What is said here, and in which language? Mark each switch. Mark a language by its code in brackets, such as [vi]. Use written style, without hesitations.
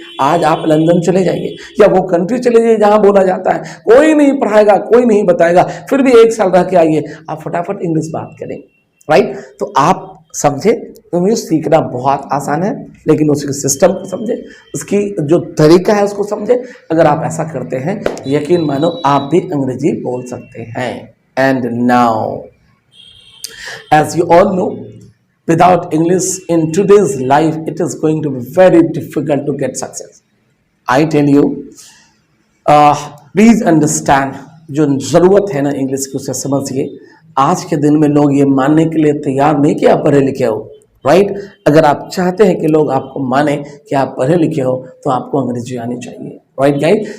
[hi] आज आप लंदन चले जाइए या वो कंट्री चले जाइए जहाँ बोला जाता है, कोई नहीं पढ़ाएगा, कोई नहीं बताएगा, फिर भी 1 साल रह के आइए, आप फटाफट इंग्लिश बात करें, राइट? तो आप समझे, इंग्लिश सीखना बहुत आसान है, लेकिन उसके सिस्टम को समझे, उसकी जो तरीका है उसको समझे। अगर आप ऐसा करते हैं, यकीन मानो आप भी अंग्रेजी बोल सकते हैं। [en] And now as you all know, without English in today's life, it is going to be very difficult to get success. I tell you, please understand, [hi] जो ज़रूरत है ना इंग्लिश की उसे समझिए। आज के दिन में लोग ये मानने के लिए तैयार नहीं कि आप पढ़े लिखे हो, राइट। अगर आप चाहते हैं कि लोग आपको माने कि आप पढ़े लिखे हो तो आपको अंग्रेजी आनी चाहिए, राइट गाइड।